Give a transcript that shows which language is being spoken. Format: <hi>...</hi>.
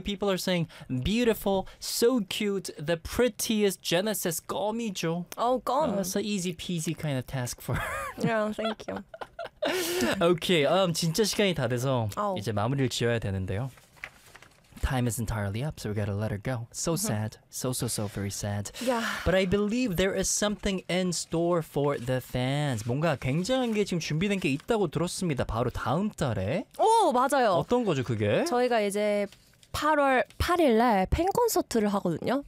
<en>People are saying, beautiful, so cute, the prettiest Genesis gum이죠. Oh, gum. That's an easy peasy kind of task for her. Yeah, thank you.</en> <ko>Okay, 진짜 시간이 다 돼서 이제 마무리를 지어야 되는데요.</ko> <en>Time is entirely up, so we gotta let her go. So sad. So very sad. Yeah. But I believe there is something in store for the fans.</en> <ko>뭔가 굉장한 게 지금 준비된 게 있다고 들었습니다. 바로 다음 달에. 오, 맞아요. 어떤 거죠, 그게? 저희가 이제 8월 8일 날 팬 콘서트를 하거든요.</ko>